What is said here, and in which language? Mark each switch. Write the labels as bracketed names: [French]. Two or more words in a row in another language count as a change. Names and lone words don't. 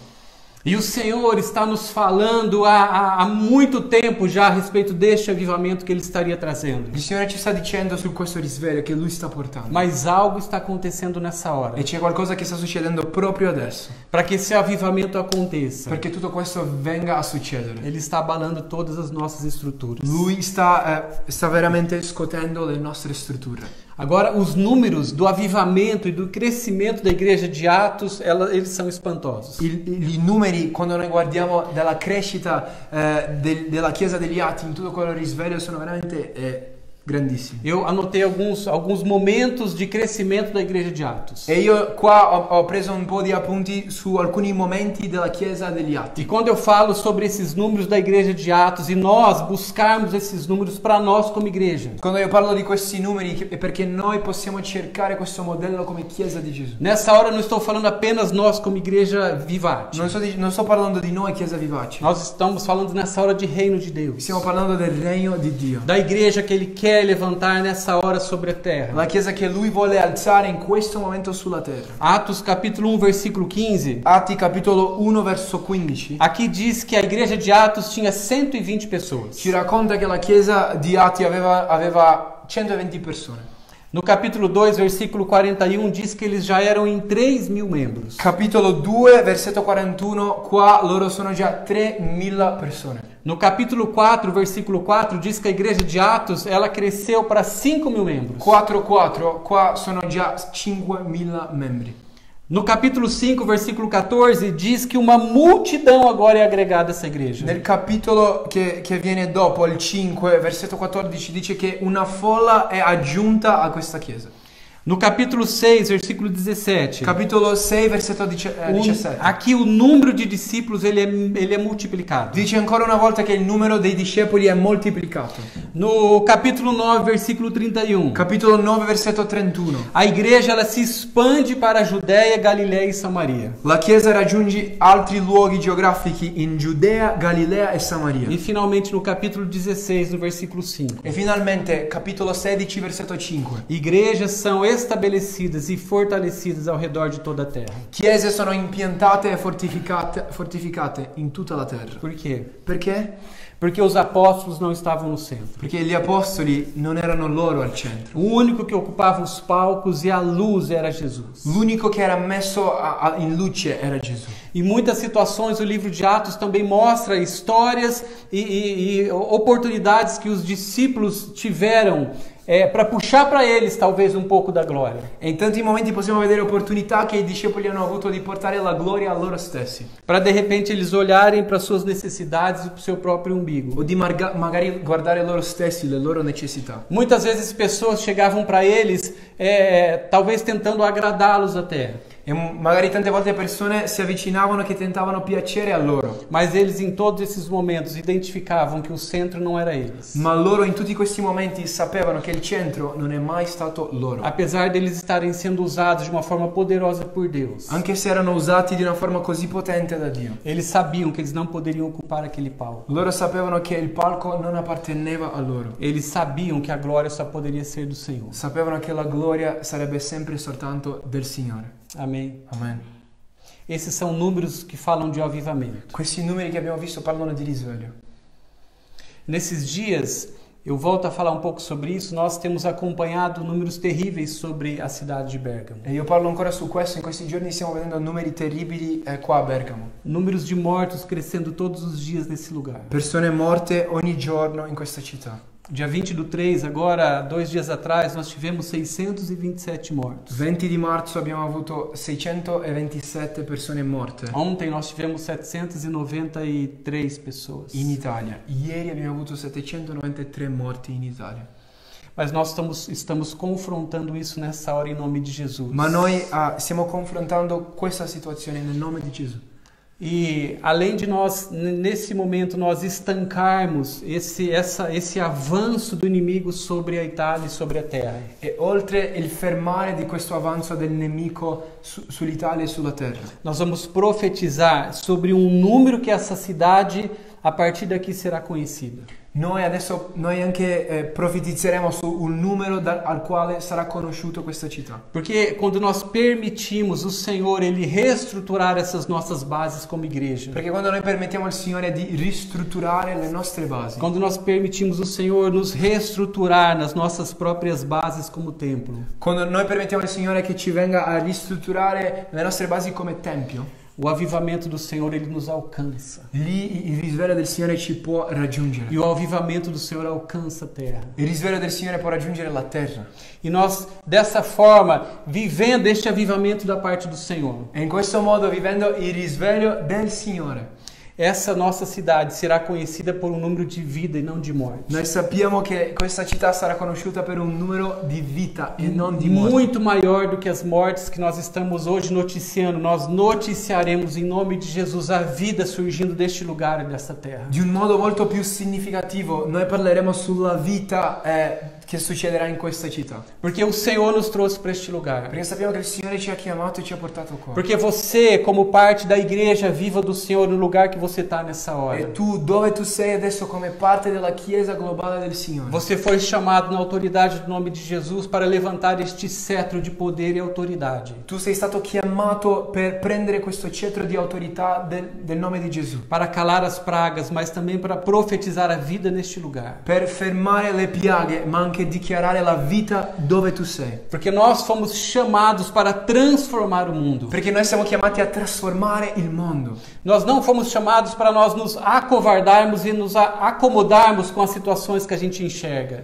[Portuguese] E o Senhor está nos falando há muito tempo já a respeito deste avivamento que Ele estaria trazendo. [Italian] Il Signore ci sta dicendo su questo risveglio che Lui sta portando. [Portuguese] Mas algo está acontecendo nessa hora. [Italian] E c'è qualcosa che sta succedendo proprio adesso. [Portuguese] Para que esse avivamento aconteça, [Italian] Perché tutto questo venga a succedere. [Portuguese] Ele está abalando todas as nossas estruturas. [Italian] Lui sta veramente scuotendo le nostre strutture. [Portuguese] Agora, os números do avivamento e do crescimento da igreja de Atos, eles são espantosos. [Italian] I numeri, quando noi guardiamo della crescita della Chiesa degli Atti in tutto quello risveglio, sono veramente grandissimi. [Portuguese] Eu anotei alguns momentos de crescimento da igreja de Atos. [Italian] E io qua ho preso un po' di appunti su alcuni momenti della Chiesa degli Atti. [Portuguese] E quando eu falo sobre esses números da igreja de Atos e nós buscarmos esses números para nós como igreja. [Italian] Quando io parlo di questi numeri è perché noi possiamo cercare questo modello come Chiesa di Gesù. [Portuguese] Nessa hora eu não estou falando apenas nós como igreja Vivate. [Italian] Non sto parlando di noi Chiesa Vivace. [Portuguese] Nós estamos falando nessa hora de reino de Deus. [Italian] Stiamo parlando del regno di Dio. [Portuguese] Da igreja que Ele quer quer levantar nessa hora sobre a terra. [Italian] La Chiesa che Lui vuole alzare in questo momento sulla terra. [Portuguese] Atos capítulo 1, versículo 15. [Italian] Atti capitolo 1 verso 15 [Portuguese] Aqui diz que a igreja de Atos tinha 120 pessoas. [Italian] ci racconta che la Chiesa di Atti aveva 120 persone. [Portuguese] No capítulo 2, versículo 41, diz que eles já eram em 3.000 membros. [Italian] Capitolo 2 versetto 41, qua loro sono già 3.000 persone. [Portuguese] No capítulo 4, versículo 4, diz que a igreja de Atos, ela cresceu para 5.000 membros. [Italian] 4:4, qua sono già 5.000 membri. [Portuguese] No capítulo 5, versículo 14, diz que uma multidão agora é agregada a essa igreja. [Italian] Nel capitolo che viene dopo, il 5, versetto 14, dice che una folla è aggiunta a questa chiesa. [Portuguese] No capítulo 6, versículo 17. [Italian] Capitolo 6, versetto 17. [Portuguese] Aqui o número de discípulos ele é multiplicado. [Italian] Dice ancora una volta che il numero dei discepoli è moltiplicato. [Portuguese] No capítulo 9, versículo 31. [Italian] Capitolo 9, versetto 31. [Portuguese] A igreja ela se expande para a Judéia, Galiléia e Samaria. [Italian] La Chiesa raggiunge altri luoghi geografici in Giudea, Galilea e Samaria. [Portuguese] E finalmente no capítulo 16, no versículo 5. [Italian] E finalmente, capitolo 16, versetto 5. [Portuguese] Igrejas são estabelecidas e fortalecidas ao redor de toda a terra. [Italian] Chiese sono impiantate e fortificate in tutta la terra. [Portuguese] Por quê? [Italian] Perché? [Portuguese] Porque os apóstolos não estavam no centro. [Italian] Perché gli apostoli non erano loro al centro. [Portuguese] O único que ocupava os palcos e a luz era Jesus. [Italian] L'unico che era messo in luce era Gesù. [Portuguese] Em muitas situações o livro de Atos também mostra histórias e oportunidades que os discípulos tiveram para puxar para eles talvez um pouco da glória. [Italian] E in tanti momenti possiamo vedere opportunità che i discepoli hanno avuto di portare la gloria a loro stessi. [Portuguese] Para de repente eles olharem para suas necessidades e para o seu próprio umbigo. [Italian] O di magari guardare loro stessi, le loro necessità. [Portuguese] Muitas vezes pessoas chegavam para eles talvez tentando agradá-los até. [Italian] E magari tante volte persone si avvicinavano che tentavano piacere a loro. [Portuguese] Mas eles em todos esses momentos identificavam que o centro não era eles. [Italian] Ma loro in tutti questi momenti sapevano che il centro non è mai stato loro. [Portuguese] Apesar deles estarem sendo usados de uma forma poderosa por Deus. [Italian] Anche se erano usati di una forma così potente da Dio. [Portuguese] Eles sabiam que eles não poderiam ocupar aquele palco. [Italian] Loro sapevano che il palco non apparteneva a loro. [Portuguese] Eles sabiam que a glória só poderia ser do Senhor. [Italian] Sapevano che la gloria sarebbe sempre soltanto del Signore. [Portuguese] Amém. [Italian] Amen. [Portuguese] Esses são números que falam de avivamento. [Italian] Questi numeri che abbiamo visto parlano di risveglio. [Portuguese] Nesses dias, eu volto a falar um pouco sobre isso, nós temos acompanhado números terríveis sobre a cidade de Bérgamo. [Italian] E io parlo ancora su questo, in questi giorni stiamo vedendo numeri terribili qua a Bergamo. [Portuguese] Números de mortos crescendo todos os dias nesse lugar. [Italian] Persone morte ogni giorno in questa città. [Portuguese] Dia 20/3, agora 2 dias atrás, nós tivemos 627 mortos. [Italian] 20 di marzo abbiamo avuto 627 persone morte [Portuguese] Ontem nós tivemos 793 pessoas. [Italian] in Italia. Ieri abbiamo avuto 793 morti in Italia. [Portuguese] Mas nós estamos confrontando isso nessa hora em nome de Jesus. [Italian] Ma noi stiamo confrontando questa situazione nel nome di Gesù. [Portuguese] E além de nós, nesse momento, nós estancarmos esse avanço do inimigo sobre a Itália e sobre a terra. [Italian] E oltre il fermare di questo avanzo del nemico sull'Italia e sulla terra, [Portuguese] Nós vamos profetizar sobre um número que essa cidade, a partir daqui, será conhecida. [Italian] noi anche profetizzeremo su un numero al quale sarà conosciuto questa città. [Portuguese] Porque quando nós permitimos o Senhor ele reestruturar essas nossas bases como igreja, [Italian] Perché quando noi permettiamo al Signore di ristrutturare le nostre basi, [Portuguese] quando nós permitimos o Senhor nos reestruturar nas nossas próprias bases como templo, [Italian] quando noi permettiamo al Signore che ci venga a ristrutturare le nostre basi come tempio, [Portuguese] o avivamento do Senhor ele nos alcança. [Italian] lì il risveglio del Signore ci può raggiungere. [Portuguese] E o avivamento do Senhor alcança a terra. [Italian] Il risveglio del Signore può raggiungere la terra. [Portuguese] E nós, dessa forma, vivendo este avivamento da parte do Senhor, [Italian] E in questo modo, vivendo il risveglio del Signore, [Portuguese] essa nossa cidade será conhecida por um número de vida e não de morte. [Italian] noi sappiamo che questa città sarà conosciuta per un numero di vita e non di morte. [Portuguese] Muito maior do que as mortes que nós estamos hoje noticiando. Nós noticiaremos em nome de Jesus a vida surgindo deste lugar e dessa terra. [Italian] Di un modo molto più significativo, noi parleremo sulla vita che succederà in questa città. [Portuguese] Porque o Senhor nos trouxe para este lugar. [Italian] Perché sappiamo che il Signore ci ha chiamato e ci ha portato qua. [Portuguese] Porque você, como parte da igreja viva do Senhor, no lugar que você está nessa [Italian] E [Portuguese] hora. [Italian] tu, dove tu sei adesso come parte della Chiesa globale del Signore? [Portuguese] Você foi chamado na autoridade do nome de Jesus para levantar este cetro de poder e autoridade. [Italian] Tu sei stato chiamato per prendere questo cetro di autorità del nome di Gesù. [Portuguese] Para calar as pragas, mas também para profetizar a vida neste lugar. [Italian] Per fermare le piaghe, ma anche dichiarare la vita dove tu sei. [Portuguese] Porque nós fomos chamados para transformar o mundo. [Italian] Perché noi siamo chiamati a trasformare il mondo. [Portuguese] Nós não fomos chamados para nós nos acovardarmos e nos acomodarmos com as situações que a gente enxerga.